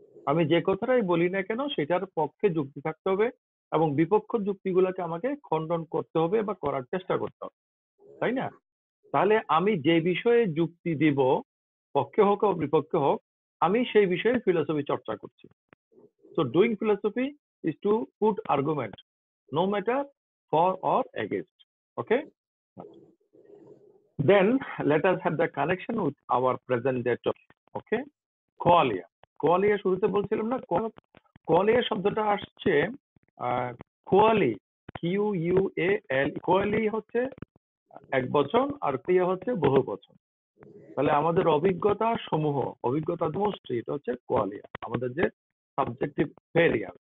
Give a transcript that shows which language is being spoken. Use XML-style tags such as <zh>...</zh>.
<bn>আমি যে কথাটাই বলি না কেন সেটার পক্ষে যুক্তি থাকতে হবে এবং বিপক্ষ যুক্তিগুলোকে আমাকে খণ্ডন করতে হবে বা করার চেষ্টা করতে হবে, তাই না? তাহলে আমি যে বিষয়ে যুক্তি দিব, পক্ষে হোক বা বিপক্ষে হোক, আমি সেই বিষয়ে ফিলোসফি চর্চা করছি।</bn> <en>So doing philosophy is to put argument, no matter for or against. Okay? Then let us have the connection with our present day topic. Okay? Qualia.</en> <bn>কোয়ালিয়া শুরুতে বলছিলাম না, কোয়ালিয়া শব্দটা আসছে কোয়ালি, QUAL, কোয়ালি হচ্ছে এক বচন আর ক্রিয়া হচ্ছে বহু বচন। তাহলে আমাদের অভিজ্ঞতা সমূহ, অভিজ্ঞতা সমষ্টি, এটা হচ্ছে কোয়ালিয়া, আমাদের যে সাবজেক্টিভ ভেরিয়ান্স।</bn>